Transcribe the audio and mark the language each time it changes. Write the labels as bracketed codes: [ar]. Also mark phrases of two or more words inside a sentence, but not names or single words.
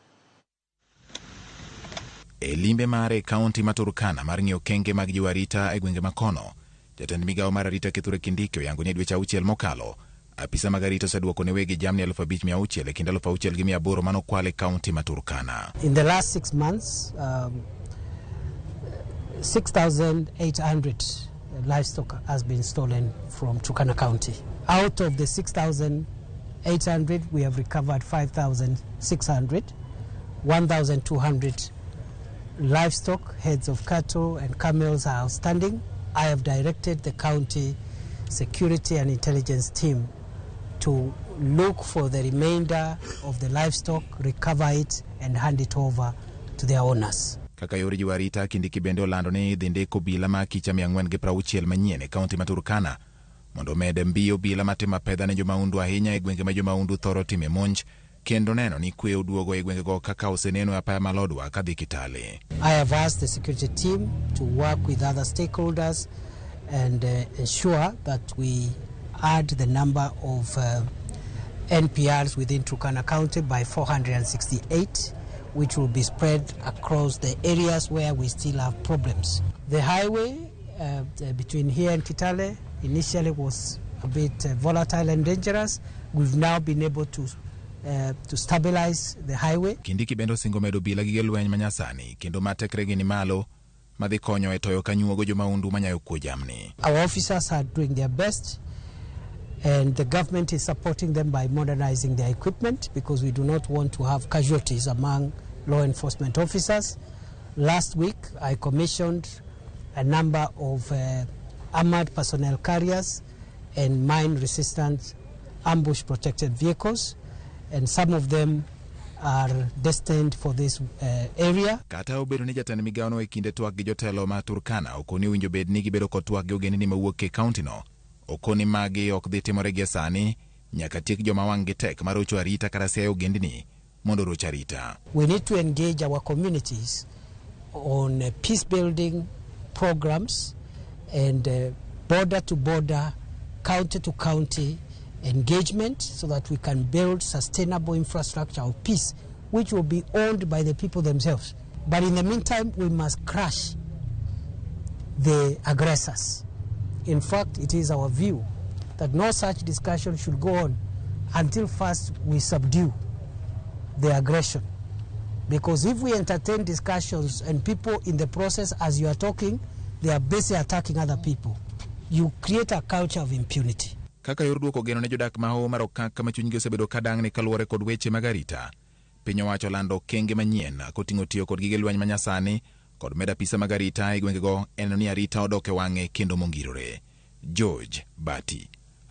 [luo] E limbe mare kaonti ma Turkana mar ng'iyo kenge mag jiwa arita e gwenge makono, jatend migawo mar arita Kithure Kindiki oyango ni dweche 6 mokalo, apisa mag arita oseduoko ne wegi jamni 5,600 e kind 6,800 mano kwal e kaonti ma Turkana. [en] In the last 6 months, 6,800 livestock has been stolen from Turkana County. Out of the 6,800, we have recovered 5,600, 1,200 livestock, heads of cattle and camels are outstanding. I have directed the county security and intelligence team to look for the remainder of the livestock, recover it and hand it over to their owners. [luo] Kaka yore jiwa arita, Kindiki bende olando ni dhi ndiko bila ma kicha 460 manyien e kaonti ma Turkana mondo med mbiyo bila matimo pedha ne jomaundu ahinya e gwenge ma jomaundu thoro time monj, kendo neno ni kwe oduogo e gwenge go kaka oseneno apaya malodwa kadhi Kitale. [en] I have asked the security team to work with other stakeholders and ensure that we add the number of NPRs within Turkana County by 468, which will be spread across the areas where we still have problems. The highway between here and Kitale initially was a bit volatile and dangerous. We've now been able to stabilize the highway. [luo] Kindiki bendo singo medo bila gige lweny manyasani kendo matekregi ni malo madhi konyo e toyo kanyuogo jomaundu manyayo kuo jamni. [en] Our officers are doing their best and the government is supporting them by modernizing their equipment because we do not want to have casualties among law enforcement officers. Last week I commissioned a number of armored personnel carriers and mine-resistant ambush-protected vehicles, and some of them are destined for this area. [luo] Kata obedo ni jatend migawo no e kinde twak gi jotelo ma Turkana okoni winjo bed ni gibedo kod twak gi ogendini mawuok e kaunti no, okoni magi ok dhi timore gi sani nyaka tiek joma wang' gi tek marocho arita kata siayo ogendini mondo roch arita. [en] We need to engage our communities on peace building programs and border to border, county to county engagement so that we can build sustainable infrastructure of peace which will be owned by the people themselves. But in the meantime, we must crush the aggressors. In fact, it is our view that no such discussion should go on until first we subdue the aggression. Because if we entertain discussions and people in the process, as you are talking, they are basically attacking other people, you create a culture of impunity. [luo] Kaka yor duoko geno ne jodak ma hoho mar okak kama chunygi osebedo kadang' ni kaluwore kod weche mag arita, piny owacho lando kenge manyien koting'o tiyo kod gige lweny manyasani kod med apisa mag arita e gwengego eno ni arita odok e wang'e kendo mongirore.